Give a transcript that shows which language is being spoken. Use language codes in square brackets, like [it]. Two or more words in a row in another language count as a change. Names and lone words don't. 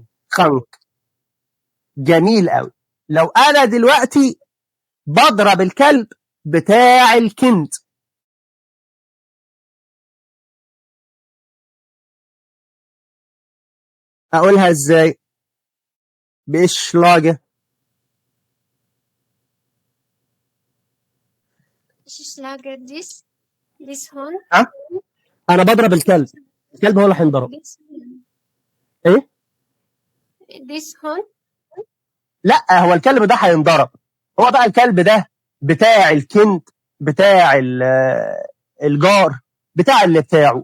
[ar] krank. جميل قوي. لو انا دلوقتي بضرب الكلب بتاع الكند، اقولها ازاي؟ [de] ich schlage. Ich schlage dies Hund. [ar] ها؟ انا بضرب الكلب، الكلب هو اللي هينضرب. ايه؟ [de] Dies Hund. [ar] لا، هو الكلب ده هينضرب. هو بقى الكلب ده بتاع الكند، بتاع الجار، بتاع اللي بتاعه.